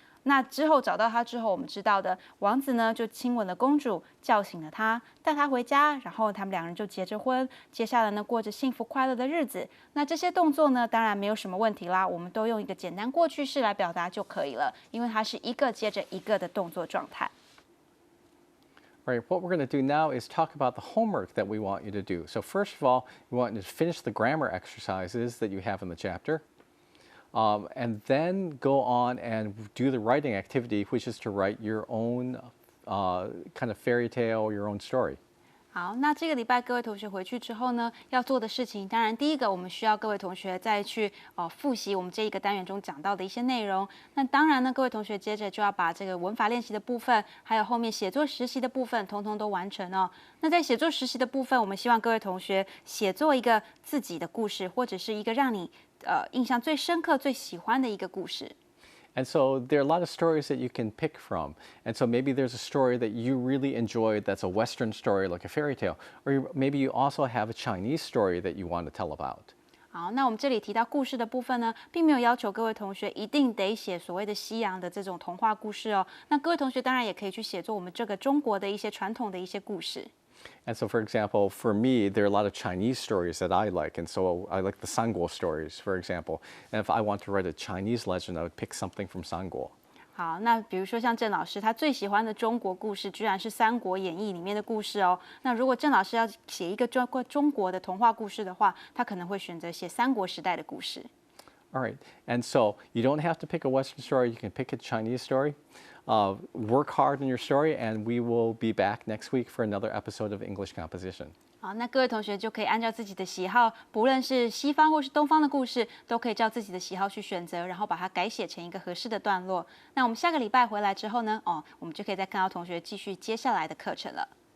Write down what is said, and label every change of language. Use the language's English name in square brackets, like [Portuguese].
[Chinese] 那之后找到她之后，我们知道的王子呢就亲吻了公主，叫醒了她，带她回家，然后他们2人就结着婚，接下来呢过着幸福快乐的日子。那这些动作呢，当然没有什么问题啦，我们都用一个简单过去式来表达就可以了，因为它是一个接着一个的动作状态。 [English] All right, what we're going to do now is talk about the homework that we want you to do. So first of all, we want you to finish the grammar exercises that you have in the chapter. And then go on and do the writing activity, which is to write your own kind of fairy tale, your own story. [Chinese] 好，那这个礼拜各位同学回去之后呢，要做的事情，当然第一个我们需要各位同学再去复习我们这一个单元中讲到的一些内容。那当然呢，各位同学接着就要把这个文法练习的部分，还有后面写作实习的部分，通通都完成哦。那在写作实习的部分，我们希望各位同学写作一个自己的故事，或者是一个让你印象最深刻、最喜欢的一个故事。 [English] And so there are a lot of stories that you can pick from. And so maybe there's a story that you really enjoyed that's a Western story like a fairy tale. Or maybe you also have a Chinese story that you want to tell about. [Chinese] 好，那我们这里提到故事的部分呢，并没有要求各位同学一定得写所谓的西洋的这种童话故事哦。那各位同学当然也可以去写作我们这个中国的一些传统的一些故事。 [English] And so, for example, for me, there are a lot of Chinese stories that I like. And so I like the Sanguo stories, for example. And if I want to write a Chinese legend, I would pick something from Sanguo. [Chinese] 好，那比如说像郑老师，他最喜欢的中国故事居然是《三国演义》里面的故事哦。那如果郑老师要写一个中国的童话故事的话，他可能会选择写三国时代的故事。 [English] All right. And so you don't have to pick a Western story. You can pick a Chinese story. Work hard in your story, and we will be back next week for another episode of English Composition. [Chinese] 好，那各位同学就可以按照自己的喜好，不论是西方或是东方的故事，都可以照自己的喜好去选择，然后把它改写成一个合适的段落。那我们下个礼拜回来之后呢，我们就可以再看到同学继续接下来的课程了。